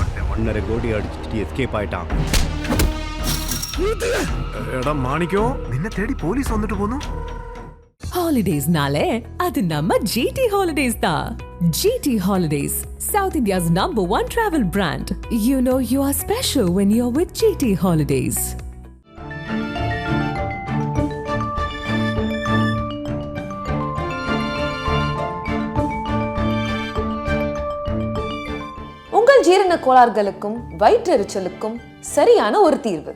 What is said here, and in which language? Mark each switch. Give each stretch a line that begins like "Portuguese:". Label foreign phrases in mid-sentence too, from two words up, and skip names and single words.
Tamil: 1.5 கோடி அடிச்சுட்டு எஸ்கேப் ஆயிட்டான்.
Malayalam: എടാ മാണിക്കം, നിന്നെ തേടി പോലീസ് വന്നിട്ട് പോന്നു.
Tamil: Holidays-nale, adu namma GT Holidays da.
English: GT Holidays, South India's #1 travel brand. You know you are special when you're with GT Holidays.
Tamil: உங்கள் ஜீரண கோளாறுகளுக்கும் வயிற்றெரிச்சலுக்கும் சரியான ஒரு தீர்வு.